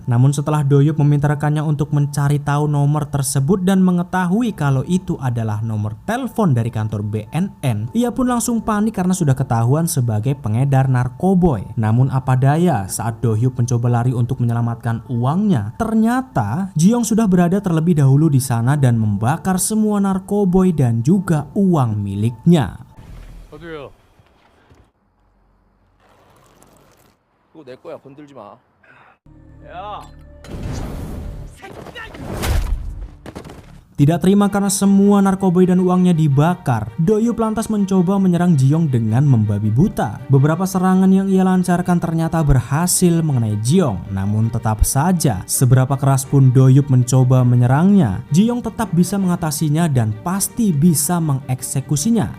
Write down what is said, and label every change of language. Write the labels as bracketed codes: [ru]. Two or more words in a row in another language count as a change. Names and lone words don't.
[id] Namun setelah Do-yup meminta rekannya untuk mencari tahu nomor tersebut dan mengetahui kalau itu adalah nomor telepon dari kantor BNN, ia pun langsung panik karena sudah ketahuan sebagai pengedar narkoboy. Namun apa daya, saat Do-yup mencoba lari untuk menyelamatkan uangnya, ternyata Ji-young sudah berada terlebih dahulu di sana dan membakar semua narkoboy dan juga uang miliknya. [ko] 저도요. 그거 내 거야. 건들지 마. 야. [id] Tidak terima karena semua narkoboy dan uangnya dibakar, Do-yup lantas mencoba menyerang Ji-young dengan membabi buta. Beberapa serangan yang ia lancarkan ternyata berhasil mengenai Ji-young. Namun tetap saja, seberapa keras pun Do-yup mencoba menyerangnya, Ji-young tetap bisa mengatasinya dan pasti bisa mengeksekusinya.